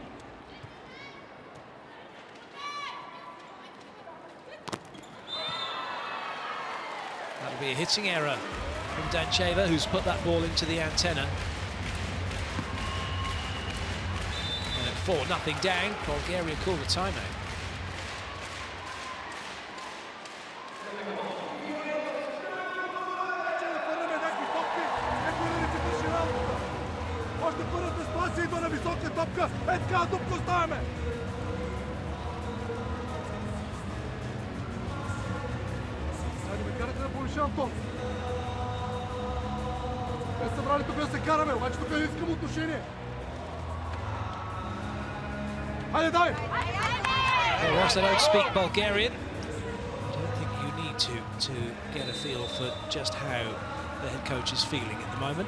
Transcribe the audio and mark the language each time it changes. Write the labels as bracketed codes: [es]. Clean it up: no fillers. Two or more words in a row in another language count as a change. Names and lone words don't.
[en] That'll be a hitting error from Dancheva, who's put that ball into the antenna. And at 4-0 down, Bulgaria called a timeout. [bg] Още първата ситуация идва на висока топка. Е така топка оставяме. Хайде ме карате да повишавам тон. Те са събрали тук да се караме, обаче тук не искам отношение. Хайде, дай! [en] Well, whilst I don't speak Bulgarian, I don't think you need to get a feel for just how the head coach is feeling at the moment.